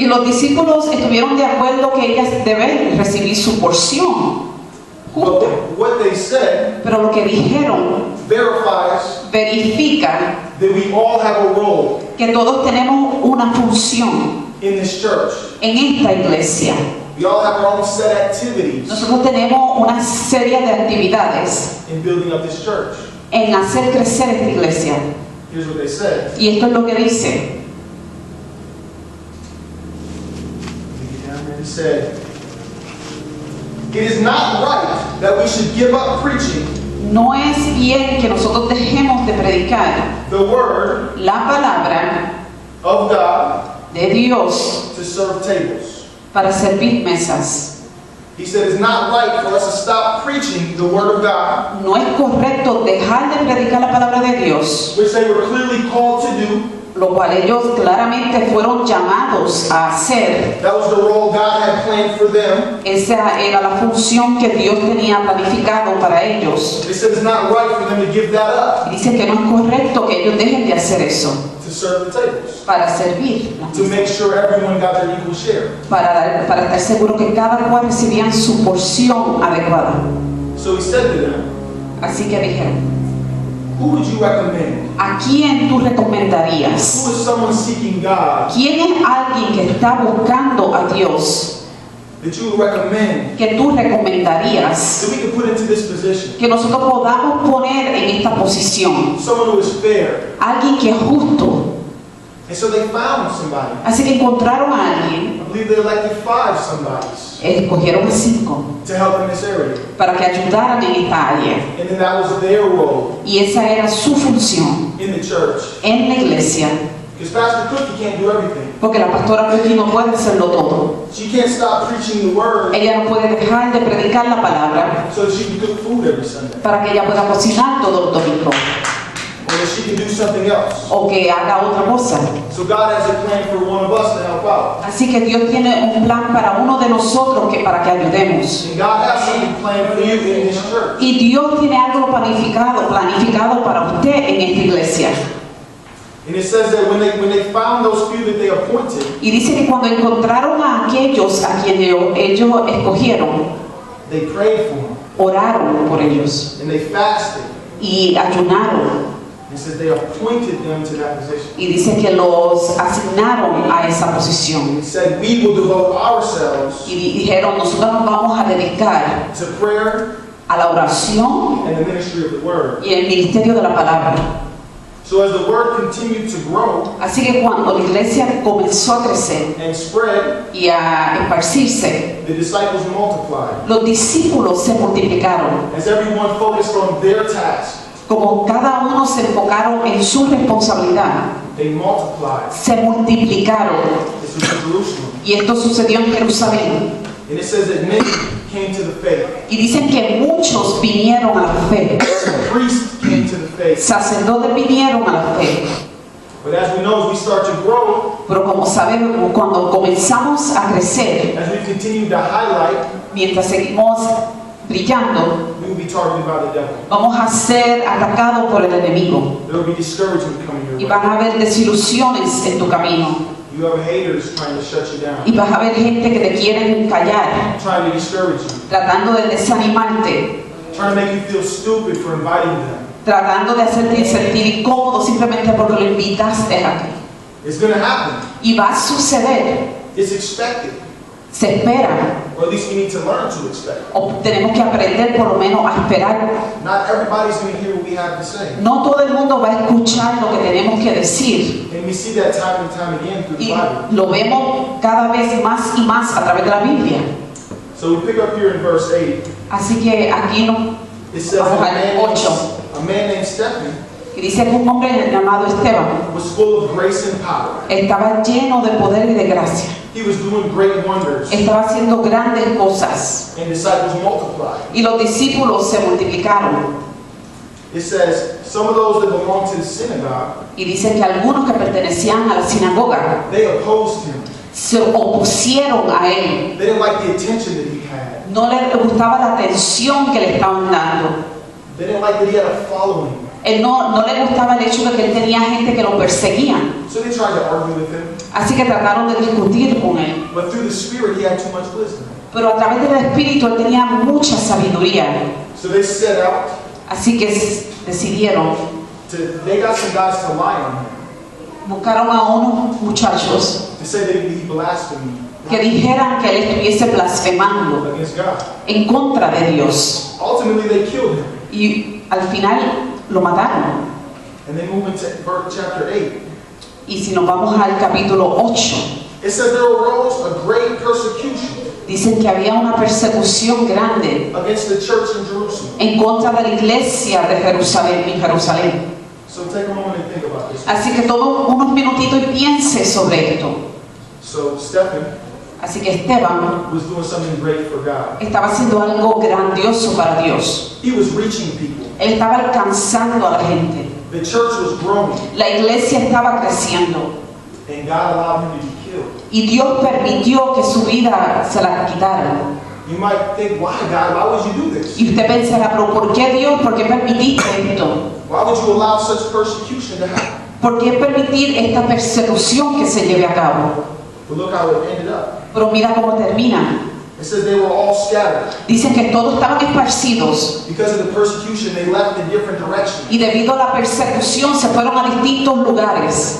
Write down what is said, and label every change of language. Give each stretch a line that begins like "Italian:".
Spanish: Y los discípulos estuvieron de acuerdo que ellas deben recibir su porción justa.
English: But what they said
Spanish: Pero lo que dijeron
English: verifies
Spanish: verifica
English: that we all have a role
Spanish: que todos tenemos una función
English: in this church.
Spanish: en esta iglesia.
English: We all have our own set activities
Spanish: Nosotros tenemos una serie de actividades
English: in building up this church.
Spanish: en hacer crecer esta iglesia.
English: Here's what they said.
Spanish: Y esto es lo que dice.
English: He said, it is not right that we should give up preaching
Spanish: No es bien que nosotros dejemos de predicar
English: the word
Spanish: la palabra
English: of God
Spanish: de Dios
English: to serve tables.
Spanish: para servir mesas.
English: He said it's not right for us to stop preaching the word of God,
Spanish: No es correcto dejar de predicar la palabra de Dios,
English: which they were clearly called to do,
Spanish: lo cual ellos claramente fueron llamados a hacer.
English: That was the role God had planned for them.
Spanish: Esa era la función que Dios tenía planificado para ellos.
English: They said it's not right for them to give that up
Spanish: Y dicen que no es correcto que ellos dejen de hacer eso
English: to serve the tables,
Spanish: para servir,
English: to make sure everyone got their equal share.
Spanish: para estar seguro que cada cual recibía su porción adecuada.
English: So he said to them,
Spanish: Así que dijeron,
English: who would you recommend?
Spanish: ¿a quién tú recomendarías?
English: Who is someone seeking God
Spanish: ¿Quién es alguien que está buscando a Dios
English: that you would recommend
Spanish: que tú recomendarías
English: that we could put into this position?
Spanish: que nosotros podamos poner en esta posición?
English: Someone who is fair.
Spanish: Alguien que es justo.
English: And so they found somebody.
Spanish: Así que encontraron a alguien,
English: I believe they elected 5 somebodies
Spanish: escogieron a 5
English: to help in this area.
Spanish: para que ayudaran en esta área.
English: And then that was their role
Spanish: Y esa era su función
English: in the church.
Spanish: en la iglesia,
English: Because Pastor Cookie can't do everything.
Spanish: porque la pastora Cookie no puede hacerlo todo.
English: She can't stop preaching the word
Spanish: Ella no puede dejar de predicar la palabra
English: so that she can cook food every Sunday.
Spanish: para que ella pueda cocinar todos los domingos
English: Or that she can do something else.
Spanish: o que haga otra cosa.
English: So God has a plan for one of us to help out.
Spanish: Así que Dios tiene un plan para uno de nosotros para que ayudemos.
English: And God has something planned for you in this church.
Spanish: Y Dios tiene algo planificado para usted en esta iglesia.
English: And it says that when they found those few that they appointed,
Spanish: Y dice que cuando encontraron a aquellos a quienes ellos escogieron,
English: they prayed for them.
Spanish: oraron por ellos
English: And they fasted.
Spanish: y ayunaron.
English: It says they appointed them to that position.
Spanish: Y dice que los asignaron a esa posición.
English: It said we will devote ourselves
Spanish: Y dijeron, nosotros nos vamos a dedicar
English: to prayer
Spanish: a la oración
English: and the ministry of the word.
Spanish: y el ministerio de la palabra.
English: So as the word continued to grow
Spanish: Así que cuando la iglesia comenzó a crecer
English: and spread,
Spanish: y a esparcirse,
English: the disciples multiplied.
Spanish: los discípulos se multiplicaron.
English: As everyone focused on their task,
Spanish: Como cada uno se enfocaron en su responsabilidad,
English: they multiplied.
Spanish: se multiplicaron.
English: This was in Jerusalem.
Spanish: Y esto sucedió en Jerusalén.
English: And it says that many came to the faith.
Spanish: Y dicen que muchos vinieron a la fe.
English: Priests came to the faith.
Spanish: Sacerdotes vinieron a la fe.
English: But as we know, as we start to grow,
Spanish: Pero como sabemos, cuando comenzamos a crecer,
English: as we continue to highlight,
Spanish: mientras seguimos brillando,
English: we will be targeted by the devil.
Spanish: vamos a ser atacados por el enemigo.
English: There will be discouragement coming
Spanish: Y
English: your
Spanish: van
English: way.
Spanish: a haber desilusiones en tu camino.
English: You have haters trying to shut you down,
Spanish: Y vas a ver gente que te quieren callar,
English: trying to discourage you,
Spanish: tratando de desanimarte,
English: trying to make you feel stupid for inviting them.
Spanish: tratando de hacerte sentir incómodo simplemente porque lo invitaste aquí.
English: It's going to happen.
Spanish: Y va a suceder,
English: It's expected.
Spanish: se espera,
English: Or at least we need to learn to expect.
Spanish: o tenemos que aprender por lo menos a esperar.
English: Not everybody's going to hear what we have to say.
Spanish: No todo el mundo va a escuchar lo que tenemos que decir.
English: And we see that time and time again through the
Spanish: Y
English: Bible.
Spanish: lo vemos cada vez más y más a través de la Biblia.
English: So we pick up here in verse 8.
Spanish: Así que aquí no,
English: It says
Spanish: Vamos
English: that
Spanish: al 8.
English: a man named Stephen
Spanish: y dice que un hombre llamado Esteban
English: was full of grace and power.
Spanish: estaba lleno de poder y de gracia.
English: He was doing great wonders,
Spanish: Estaba haciendo grandes cosas.
English: and disciples multiplied.
Spanish: Y los discípulos se multiplicaron.
English: It says, some of those that belonged to the synagogue,
Spanish: Y dice que algunos que pertenecían a la sinagoga
English: they opposed him.
Spanish: se opusieron a él.
English: They didn't like the attention that he had.
Spanish: No le gustaba la atención que le estaban dando.
English: They didn't like that he had a following.
Spanish: Él no le gustaba el hecho de que él tenía gente que lo perseguían.
English: So they tried to argue with him.
Spanish: Así que trataron de discutir con él.
English: But through the Spirit, he had too much wisdom.
Spanish: Pero a través del Espíritu él tenía mucha sabiduría.
English: So they set out
Spanish: Así que decidieron,
English: they got some guys to lie on him,
Spanish: buscaron a unos muchachos
English: to say that he blasphemed
Spanish: que dijeran que él estuviese blasfemando
English: against God.
Spanish: en contra de Dios.
English: Ultimately, they killed him.
Spanish: Y al final lo mataron.
English: And they move into chapter 8.
Spanish: Y si nos vamos al capítulo 8,
English: It says there arose a great persecution
Spanish: dicen que había una persecución grande
English: against the church in Jerusalem.
Spanish: en contra de la iglesia de Jerusalén, en Jerusalén.
English: So take a moment and think about this.
Spanish: Así que toma unos minutitos y piense sobre esto.
English: So Stephen
Spanish: Así que Esteban
English: was doing something great for God.
Spanish: estaba haciendo algo grandioso para Dios.
English: He was reaching people.
Spanish: Él estaba alcanzando a la gente.
English: The church was growing,
Spanish: La iglesia estaba creciendo
English: and God allowed him to be killed.
Spanish: y Dios permitió que su vida se la quitaran.
English: You might think, why, God? Why would you do this?
Spanish: Y usted pensará, pero ¿por qué Dios? ¿Por qué permitiste esto?
English: Why would you allow such persecution to happen?
Spanish: ¿Por qué permitir esta persecución que se lleve a cabo?
English: But look how it ended up.
Spanish: Pero mira cómo termina.
English: It says they were all scattered.
Spanish: Dicen que todos estaban esparcidos
English: Because of the persecution, they left in different directions,
Spanish: y debido a la persecución se fueron a distintos lugares,